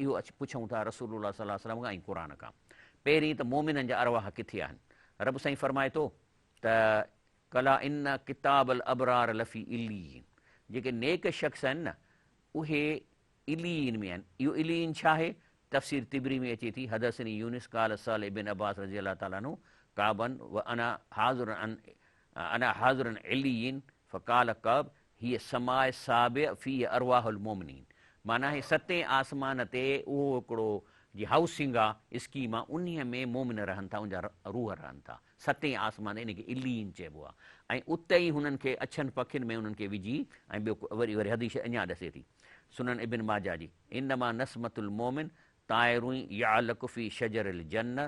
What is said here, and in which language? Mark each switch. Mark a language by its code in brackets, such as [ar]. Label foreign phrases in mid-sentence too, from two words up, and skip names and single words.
[sd] इहो अची पुछूं था रसूलुल्लाह [ar] صلى الله عليه وسلم [sd] खां ऐं क़ुर खां। पहिरीं त मोमिननि जा अरवाह किथे आहिनि? रब साईं फरमाए थो त [ar] كلا إن كتاب الأبرار لفي عليين, [sd] जेके नेक शख़्स आहिनि न उहे इलीन में आहिनि। इहो इलीन छा आहे? तफ़सीर तिबरी में अचे थी, [ar] حدثني يونس قال سأل ابن عباس رضي الله تعالى عنه كعبا وأنا حاضر عليين فقال كعب هي السماء السابعة في أرواح المؤمنين. [sd] माना हे सतें आसमान ते उहो हिकिड़ो जी हाउसिंग आहे, स्कीम आहे, उन्हीअ में मोमिन रहनि था, उनजा रूह रहनि था। सतें आसमान इनखे इलीन चइबो आहे। ऐं उते ई हुननि खे अछनि पखियुनि में उन्हनि खे विझी, ऐं ॿियो वरी हदीस अञा ॾसे थी सुनन इबिन माजा जी, [ar] إنما نسمة المؤمن طائر يعلق في شجر الجنة.